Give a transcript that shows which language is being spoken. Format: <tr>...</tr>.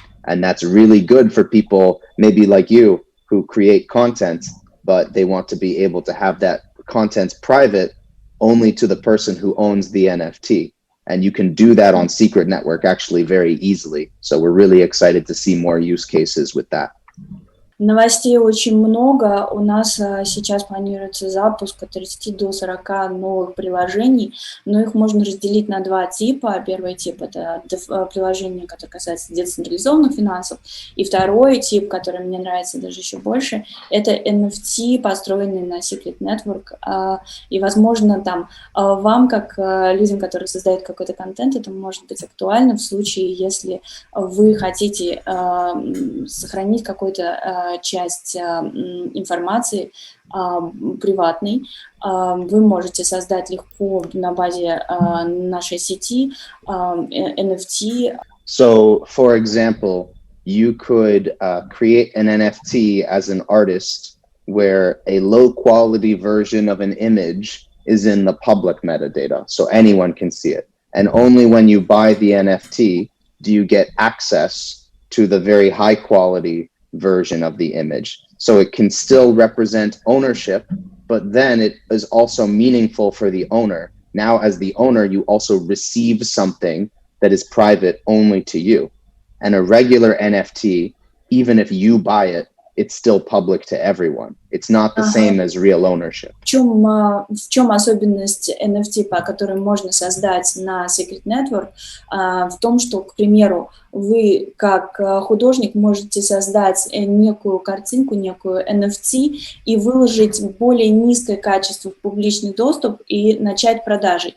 <en>And that's really good for people maybe like you who create content, but they want to be able to have that content private only to the person who owns the NFT. And you can do that on Secret Network actually very easily. So we're really excited to see more use cases with that.</en> <ru>Новостей очень много. У нас сейчас планируется запуск от 30 до 40 новых приложений, но их можно разделить на два типа. Первый тип – это приложения, которые касаются децентрализованных финансов, и второй тип, который мне нравится даже еще больше, это NFT, построенные на Secret Network. И, возможно, там вам, как людям, которые создают какой-то контент, это может быть актуально в случае, если вы хотите сохранить какой-то часть информации приватной, вы можете создать легко на базе нашей сети NFT.</ru> <en>So, for example, you could create an NFT as an artist where a low quality version of an image is in the public metadata, so anyone can see it. And only when you buy the NFT do you get access to the very high quality version of the image. So it can still represent ownership, but then it is also meaningful for the owner. Now, as the owner, you also receive something that is private only to you. And a regular NFT, even if you buy it, it's still public to everyone. It's not the same as real ownership.</en> <ru>В чем особенность NFT, который можно создать на Secret Network? В том, что, к примеру, вы как художник можете создать некую картинку, некую NFT и выложить более низкое качество в публичный доступ и начать продажи.</ru>